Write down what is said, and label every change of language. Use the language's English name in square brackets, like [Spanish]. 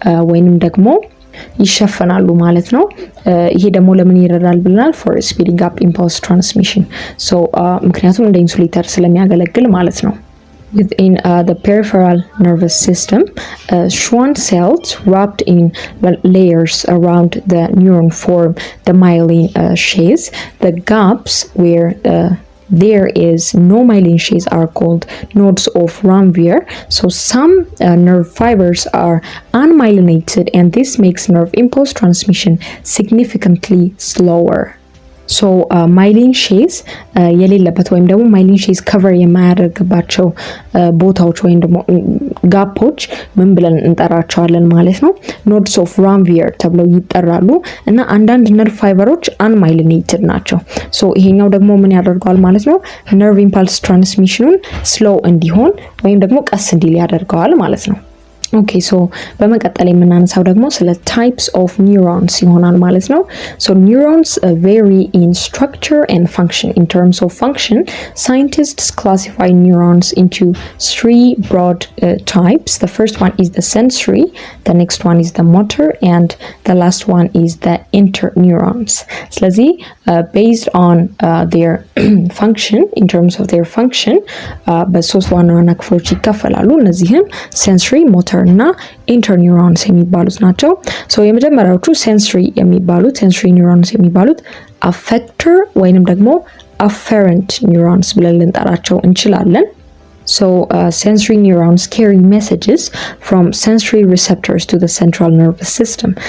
[Amharic] ወይንም ደግሞ ይሸፈናሉ ማለት ነው ይሄ ደግሞ ለምን ይረዳል ብለናል [English] for speeding up impulse transmission so [Amharic] ምክንያቱም እንደ ኢንሱሌተር ስለሚያገለግል ማለት ነው [English] Within the peripheral nervous system, Schwann cells wrapped in layers around the neuron form the myelin sheath. The gaps where there is no myelin sheath are called nodes of Ranvier. So some nerve fibers are unmyelinated and this makes nerve impulse transmission significantly slower. [Amharic] so myelin sheath የሌለበት ወይም ደግሞ myelin sheath cover የማያደርግባቸው ቦታዎች ወይም ደግሞ ጋፖች ምን ብለን እንጠራቸዋለን ማለት ነው nodes of Ranvier ተብለው ይጠራሉ እና አንዳንድ ነርቭ ፋይበሮች unmyelinated ናቸው so ይሄኛው ደግሞ ምን ያደርጋል ማለት ነው nerve impulse transmissionን slow እንዲሆን ወይም ደግሞ ቀስ እንዲል ያደርጋል ማለት ነው Okay, so በመቀጠል የምናነሳው ደግሞ ስለ types of neurons ይሆናል ማለት ነው. [English] So neurons vary in structure and function. In terms of function, scientists classify neurons into three broad types. The first one is the sensory, the next one is the motor, and the last one is the interneurons. ስለዚህ based on their function, in terms of their function, [Amharic] በሶስት ዋና ዋና ክፍሎች ይከፈላሉ. እነዚህም sensory, motor እና ኢንተርኒውሮንስ የሚባሉት ናቸው ሶ የመጀመሪያዎቹ ሴንሶሪ ኒውሮንስ የሚባሉት አፌክተር ወይንም ደግሞ አፌረንት ኒውሮንስ ብለን ልንጠራቸው እንችላለን [English] So sensory neurons carry messages from sensory receptors to the central nervous system.